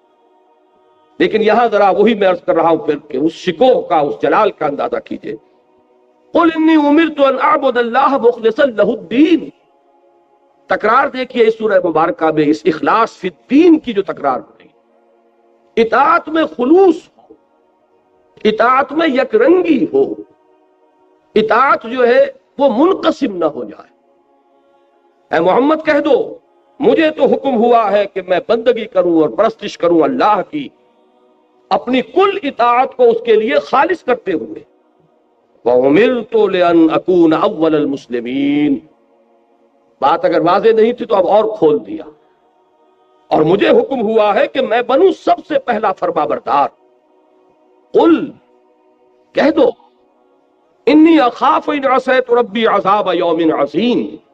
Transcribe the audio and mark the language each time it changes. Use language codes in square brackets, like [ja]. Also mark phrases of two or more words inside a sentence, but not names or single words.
[ur] لیکن یہاں ذرا وہی میں عرض کر رہا ہوں پھر کہ اس شکوہ کا، اس جلال کا اندازہ کیجئے. [ar] قل انی امرت ان اعبد اللہ مخلصا لہ الدین. [ur] تکرار دیکھیے اس سورہ مبارکہ میں اس [ar] اخلاص فی الدین [ur] کی جو تکرار ہو رہی ہے. اطاعت میں خلوص ہو، اطاعت میں یک رنگی ہو، اطاعت جو ہے وہ منقسم نہ ہو جائے. اے محمد کہہ دو مجھے تو حکم ہوا ہے کہ میں بندگی کروں اور پرستش کروں اللہ کی، اپنی کل اطاعت کو اس کے لیے خالص کرتے ہوئے. [ar] وَأُمِرْتُ لِأَنْ أَكُونَ أَوَّلَ الْمُسْلِمِينَ. [ur] بات اگر واضح نہیں تھی تو اب اور کھول دیا. اور مجھے حکم ہوا ہے کہ میں بنوں سب سے پہلا فرما بردار. [ar] قل، [ur] کہہ دو، [ar] انی اخاف ان عصیت ربی عذاب یوم عظیم.